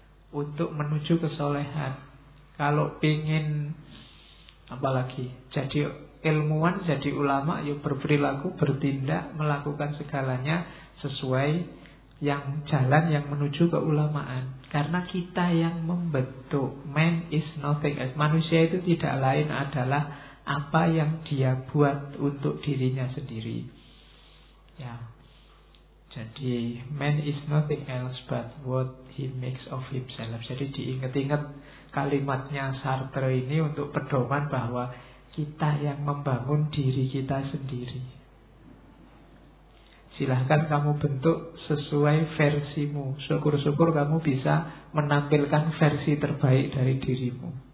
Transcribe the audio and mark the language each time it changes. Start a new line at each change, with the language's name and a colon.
Indonesian: untuk menuju kesolehan. Kalau pingin apalagi jadi ilmuwan, jadi ulama, yuk berperilaku, bertindak, melakukan segalanya sesuai yang jalan yang menuju keulamaan. Karena kita yang membentuk.
English: Man is nothing else.
Indonesian: Manusia itu tidak lain adalah apa yang dia buat untuk dirinya sendiri. Ya. Jadi
English: man is nothing else but what he makes of himself.
Indonesian: Jadi diingat-ingat kalimatnya Sartre ini untuk pedoman bahwa kita yang membangun diri kita sendiri. Silahkan kamu bentuk sesuai versimu. Syukur-syukur kamu bisa menampilkan versi terbaik dari dirimu.